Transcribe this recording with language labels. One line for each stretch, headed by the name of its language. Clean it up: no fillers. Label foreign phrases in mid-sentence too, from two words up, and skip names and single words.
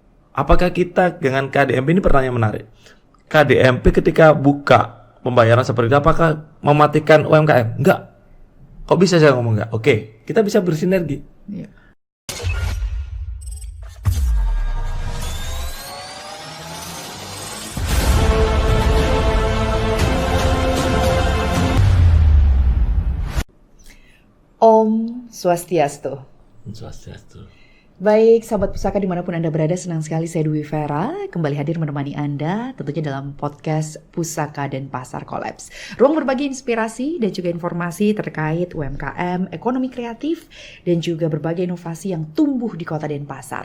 Indonesian: Apakah kita dengan KDMP, ini pertanyaan menarik. KDMP ketika buka pembayaran seperti itu, apakah mematikan UMKM? Enggak. Kok bisa saya ngomong enggak? Oke, kita bisa bersinergi. Iya.
Balinese: Om Swastiastu.
Indonesian: Swastiastu. Baik, sahabat pusaka dimanapun Anda berada, senang sekali saya Dwi Vera kembali hadir menemani Anda tentunya dalam podcast Pusaka dan Pasar Collabs. Ruang berbagi inspirasi dan juga informasi terkait UMKM, ekonomi kreatif, dan juga berbagai inovasi yang tumbuh di Kota Denpasar.